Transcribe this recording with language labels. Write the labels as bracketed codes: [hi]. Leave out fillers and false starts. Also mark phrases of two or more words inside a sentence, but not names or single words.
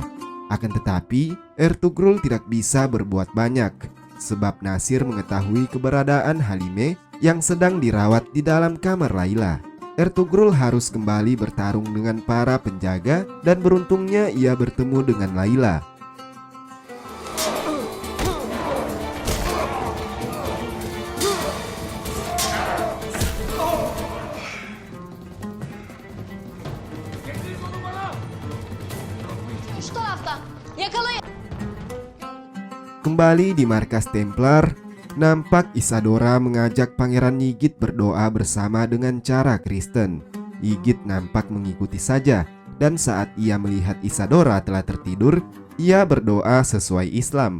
[id] Akan tetapi, Ertugrul tidak bisa berbuat banyak, sebab Nasir mengetahui keberadaan Halime yang sedang dirawat di dalam kamar Laila. Ertugrul harus kembali bertarung dengan para penjaga dan beruntungnya ia bertemu dengan Laila. [tr] Şu tarafta. Yakalayın. [id] Kembali di markas Templar, nampak Isadora mengajak Pangeran Ygit berdoa bersama dengan cara Kristen. Ygit nampak mengikuti saja, dan saat ia melihat Isadora telah tertidur, ia berdoa sesuai Islam.